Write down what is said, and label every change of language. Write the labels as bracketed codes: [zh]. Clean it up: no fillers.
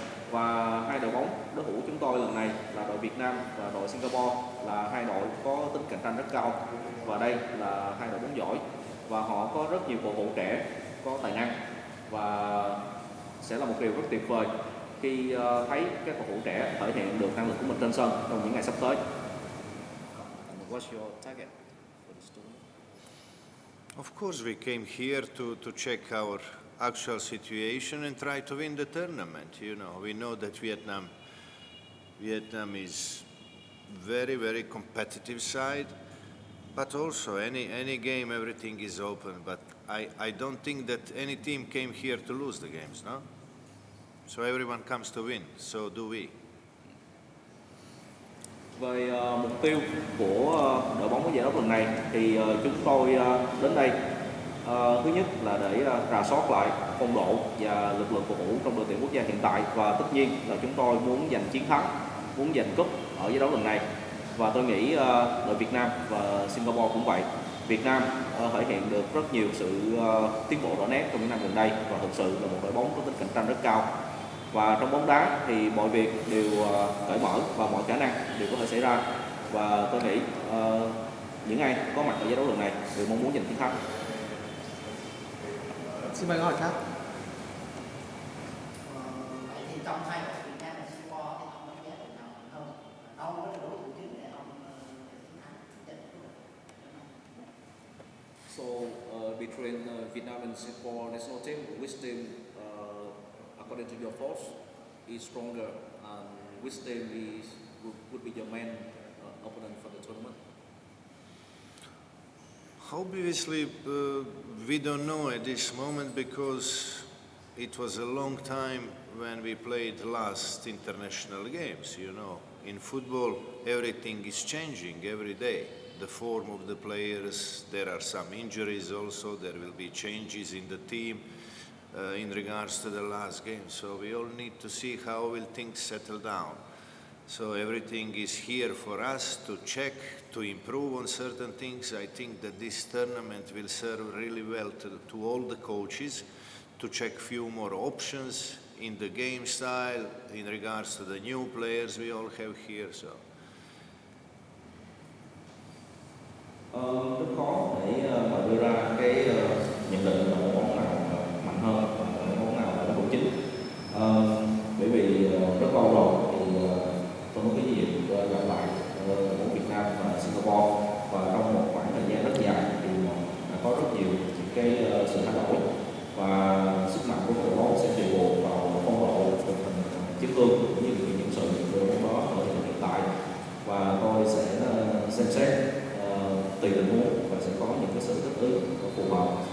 [vi] Và hai đội bóng đối thủ chúng tôi lần này là đội Việt Nam và đội Singapore là hai đội có tính cạnh tranh rất cao. Và đây là hai đội bóng giỏi và họ có rất nhiều cầu thủ trẻ có tài năng, và sẽ là một điều rất tuyệt vời khi thấy các cầu thủ trẻ thể hiện được năng lực của mình trên sân trong những ngày sắp tới. [en] What's your target for this tournament? Of course, we came here to check our actual situation and try to win the tournament. You know, we know that Vietnam is very, very competitive side, but also any game, everything is open. But I don't think that any team came here to lose the games, no? So everyone comes to win, so do we. [vi] Về mục tiêu của đội bóng của giải đấu lần này thì chúng tôi đến đây thứ nhất là để rà soát lại phong độ và lực lượng cầu thủ trong đội tuyển quốc gia hiện tại, và tất nhiên là chúng tôi muốn giành chiến thắng, muốn giành cúp ở giải đấu lần này. Và tôi nghĩ đội Việt Nam và Singapore cũng vậy. Việt Nam thể hiện được rất nhiều sự tiến bộ rõ nét trong những năm gần đây và thực sự là một đội bóng có tính cạnh tranh rất cao. Và trong bóng đá thì mọi việc đều cởi mở và mọi khả năng đều có thể xảy ra. Và tôi nghĩ những ai có mặt ở giải đấu lần này đều mong muốn giành chiến thắng. Xin mời câu hỏi khác. Vậy thì trong hai đội Việt Nam và Singapore thì ông đánh giá đội nào hơn? Đâu có đối thủ chính để ông chiến thắng? [en] So between Vietnam and Singapore national team, which team, according to your thoughts, is stronger, and which team would be your main opponent for the tournament? Obviously, we don't know at this moment because it was a long time when we played last international games. You know, in football, everything is changing every day. The form of the players, there are some injuries also, there will be changes in the team in regards to the last game. So we all need to see how will things settle down. So everything is here for us to check, to improve on certain things. I think that this tournament will serve really well to all the coaches to check few more options in the game style in regards to the new players we all have here. So. [vi] Rất khó để mà đưa ra cái nhận định là đội bóng nào mạnh hơn và đội bóng nào là đối thủ chính. Bởi vì rất lâu rồi thì tôi có cái dịp gặp lại đội bóng Việt Nam và Singapore, và trong một khoảng thời gian rất dài thì đã có rất nhiều những cái sự thay đổi, và sức mạnh của đội bóng sẽ tùy thuộc vào phong độ, tình hình chấn thương cũng như những sự đội bóng đó ở thời điểm hiện tại, và tôi sẽ xem xét tùy tình huống và sẽ có những cái sự thích ứng phù hợp.